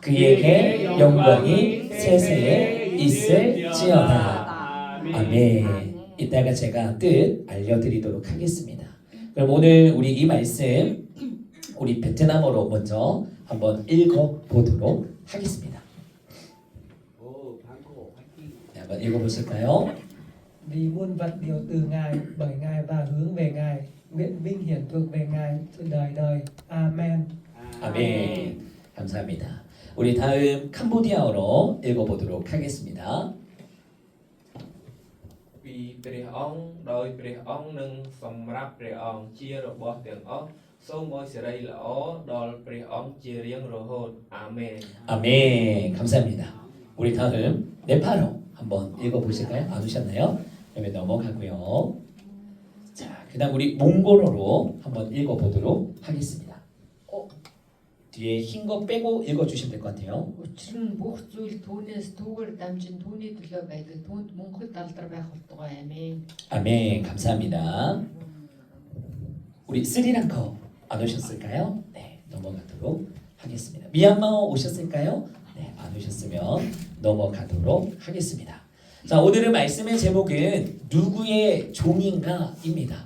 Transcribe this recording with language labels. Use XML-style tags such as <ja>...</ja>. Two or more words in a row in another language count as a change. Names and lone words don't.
<ko>그에게 영광이 세세에 있을지어다. 아멘. 이따가 제가 뜻 알려드리도록 하겠습니다. 그럼 오늘 우리 이 말씀 우리 베트남어로 먼저 한번 읽어보도록 하겠습니다. 네, 한번 읽어보실까요?</ko> <vi>Vì muôn vật đều từ Ngài, bởi Ngài và hướng về Ngài, nguyện vinh hiển thuộc về Ngài từ đời đời. Amen.</vi> <ko>아멘. 감사합니다. 우리 다음 캄보디아어로 읽어보도록 하겠습니다.</ko> <km>Vì ព្រះអង្គដោយព្រះអង្គនឹងសម្រាប់ព្រះអង្គជារបស់ទាំងអស់សូមឲ្យសិរីល្អដល់ព្រះអង្គជារៀងរហូតអាមែន</km> <ko>아멘. 감사합니다. 우리 다음 네팔어 한번 읽어보실까요? 안 오셨나요? 그러면 넘어가고요. 자, 그다음 우리 몽골어로 한번 읽어보도록 하겠습니다. 뒤에 흰 거 빼고 읽어주시면 될 것 같아요.</ko> <mn>Учир нь бүх зүйл түүнээс түүгээр дамжин түүний төлөө байдаг. Түүнд Монгол алдар байх болтугай амин.</mn> <ko>아멘. 감사합니다. 우리 스리랑카 안 오셨을까요? 네, 넘어가도록 하겠습니다. 미얀마 오셨을까요? 네, 안 오셨으면 넘어가도록 하겠습니다. 자, 오늘의 말씀의 제목은 누구의 종인가입니다.</ko>